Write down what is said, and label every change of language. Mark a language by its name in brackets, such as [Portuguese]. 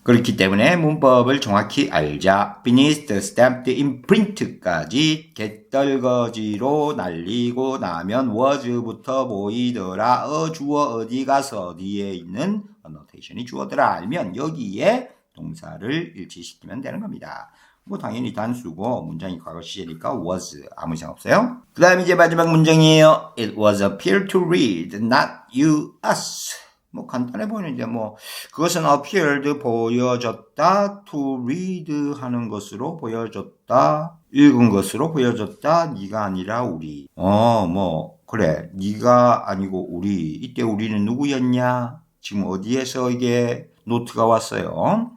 [Korean] 그렇기 때문에 문법을 정확히 알자. [English] beneath the stamped imprint [Korean] 까지 개떨거지로 날리고 나면 was부터 보이더라. 주어 어디 가서 어디에 있는 annotation이 주어더라. 알면 여기에 동사를 일치시키면 되는 겁니다. 뭐 당연히 단수고 문장이 과거 시제니까 was 아무 이상 없어요. 그 다음 이제 마지막 문장이에요. [English] It was appeared to read, not you, us. [Korean] 뭐 간단해 보이는데 뭐 그것은 appeared 보여졌다, to read 하는 것으로 보여졌다, 읽은 것으로 보여졌다. 네가 아니라 우리. 뭐 그래 네가 아니고 우리. 이때 우리는 누구였냐? 지금 어디에서 이게 노트가 왔어요.